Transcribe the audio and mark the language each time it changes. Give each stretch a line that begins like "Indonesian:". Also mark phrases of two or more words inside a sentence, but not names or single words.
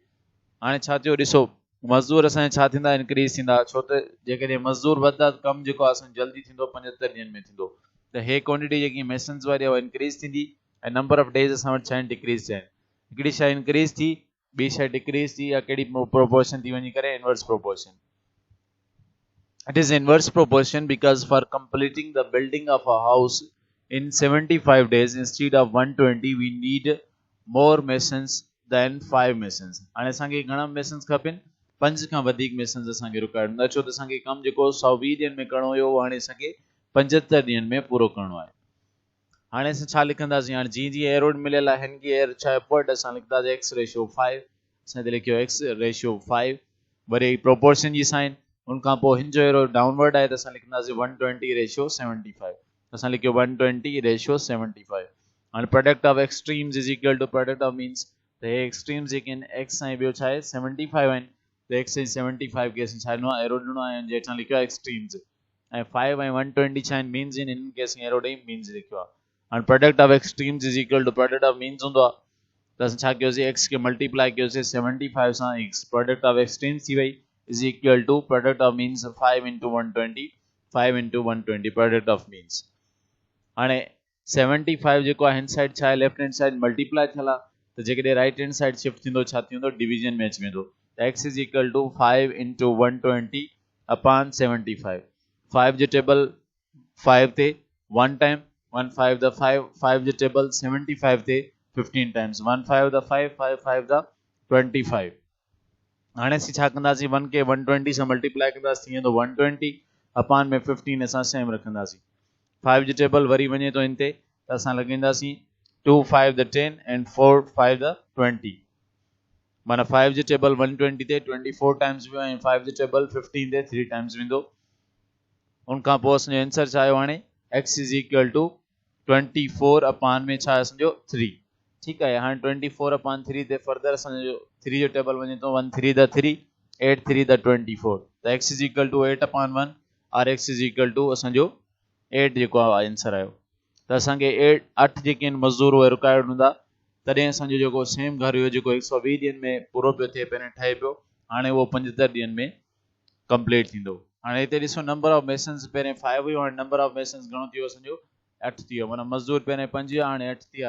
Sindhi: हाणे छा थियो, ॾिसो मज़दूर असांजा छा थींदा, इंक्रीज़ थींदा, छो त जेकॾहिं मज़दूर वधंदा त कमु जेको आहे असांजो जल्दी थींदो, 75 ॾींहनि में थींदो। त हे क्वांटिटी जेकी मेसन्स वारी आहे उहा इंक्रीज़ थींदी ऐं
English: number of days
Sindhi: असां वटि छा आहिनि, डिक्रीज़ थिया आहिनि। हिकिड़ी शइ इंक्रीज़ थी, ॿी शइ डिक्रीज़ थी, या कहिड़ी प्रोपोर्शन थी वञी करे
English: inverse proportion. It is inverse proportion because for completing the building of a house in 75 days instead of 120 we need more masons than 5 masons.
Sindhi: हाणे असांखे घणा मेसन्स खपनि, 5 खां वधीक मेसन्स असांखे रिक्वायर्ड हूंदा, छो त असांखे कमु जेको 120 ॾींहनि में करिणो हुयो हाणे असांखे 75 ॾींहनि में पूरो करिणो आहे। हाणे असां छा लिखंदासीं, हाणे जीअं जीअं एरो मिलियल आहे हिन खे एर छा अपवर्ड असां लिखंदासीं x/5, असां हिते लिखियो x/5, वरी प्रोपोर्शन जी साइन, उनखां पोइ हिन जो
English: arrow downward
Sindhi: आहे त असां लिखंदासीं 120/75, असां लिखियो 120/75।
English: हाणे product of extremes is equal to product of means,
Sindhi: त हे एक्सट्रीम्स जेके आहिनि x ऐं ॿियो छा आहे 75 आहिनि, त x ऐं 75 खे असां छा ॾिनो आहे, एरो ॾिनो आहे, जे हेठां लिखियो आहे एक्सट्रीम्स, ऐं 5 ऐं 120 छा आहिनि, मीन्स आहिनि, हिननि खे असीं एरो ॾेई मीन्स लिखियो आहे।
English: हाणे product of extremes is equal to product of means
Sindhi: हूंदो आहे, त असां छा कयोसीं, x खे मल्टीप्लाई कयोसीं 75 सां x,
English: product of extremes
Sindhi: थी वई
English: is equal to product of means 5 into 120, 5 into 120 product of means।
Sindhi: हाणे 75 जेको आहे हिन साइड छा आहे,
English: left hand side multiply
Sindhi: थियल आहे, त जेकॾहिं
English: right hand side
Sindhi: शिफ्ट थींदो छा थींदो, डिवीजन में अची वेंदो, त
English: x is equal to 5 into 120 upon 75।
Sindhi: 5 जे टेबल 5 ते 1 टाइम, 1 5 द 5, 5 जे टेबल 75 ते 15 टाइम्स, 1 5 द 5, 5 5 द 25। हाणे असीं छा कंदासीं, 1 खे 120 सां मल्टीप्लाई कंदासीं, थी वेंदो 120 अपान में 15 असां सेम रखंदासीं। 5 जो टेबल वरी वञे थो इन ते, त असां लॻाईंदासीं 2 5 द 10 एंड 4 5 द 20, माना 5 जो टेबल 120 ते 24 टाइम्स वियो ऐं 5 जो टेबल 15 ते 3 टाइम्स वेंदो। उनखां पोइ असांजो आंसर छा आयो, हाणे
English: x is equal to 24
Sindhi: अपान में छा असांजो 3। ठीकु आहे, हाणे 24/3 ते फर्दर असांजो 3 जो टेबल वञे थो, 1 3 द 3, 8 3 द 24, त
English: x is equal to 8/1
Sindhi: और
English: x is equal to
Sindhi: असांजो 8 जेको आहे आंसर आयो। त असांखे 8 जेके आहिनि मज़दूर उहे रिक्वायर्ड हूंदा, तॾहिं असांजो जेको सेम घर हुयो जेको 120 ॾींहनि में पूरो पियो थिए, पहिरें ठहे पियो, हाणे उहो 75 ॾींहनि में कंप्लीट थींदो। हाणे हिते ॾिसो
English: number of masons
Sindhi: पहिरें 5 हुयो, हाणे
English: number of masons
Sindhi: घणो थी वियो असांजो 8 थी वियो, माना मज़दूर पहिरें 5 हुआ हाणे 8 थी विया।